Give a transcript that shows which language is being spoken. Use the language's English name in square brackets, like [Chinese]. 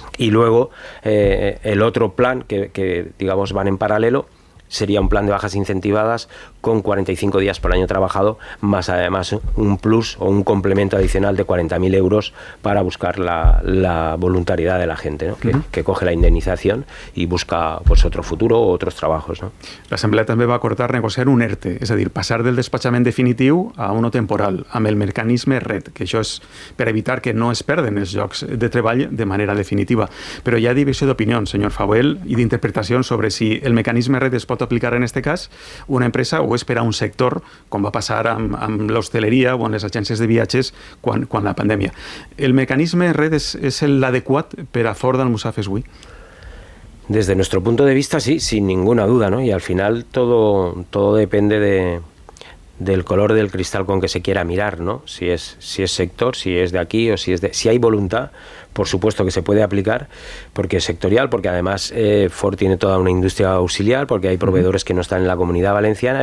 [Spanish] Y luego el otro plan que digamos van en paralelo sería un plan de bajas incentivadas con 45 días por año trabajado, más además un plus o un complemento adicional de 40.000 euros para buscar la voluntariedad de la gente, ¿no? Que coge la indemnización y busca, pues, otro futuro o otros trabajos, ¿no? [Catalan] L'Assemblea també va acordar negociar un ERTE, és a dir, passar del despatxament definitiu a uno temporal, amb el mecanisme RED, que això és per evitar que no es perden els llocs de treball de manera definitiva. Però hi ha divisió d'opinions, senyor Fauel, i d'interpretacions sobre si el mecanisme RED es pot aplicar en aquest cas una empresa o és per a un sector, com va passar amb l'hostaleria o amb les agències de viatges quan la pandèmia. El mecanisme RED és l'adequat per a Ford Almussafes avui? [Spanish] Desde nuestro punto de vista, sí, sin ninguna duda, ¿no? Y al final todo depende del color del cristal con que se quiera mirar, ¿no? Si es sector, si es de aquí o si hay voluntad, por supuesto que se puede aplicar, porque es sectorial, porque además Ford tiene toda una industria auxiliar, porque hay proveedores que no están en la Comunidad Valenciana.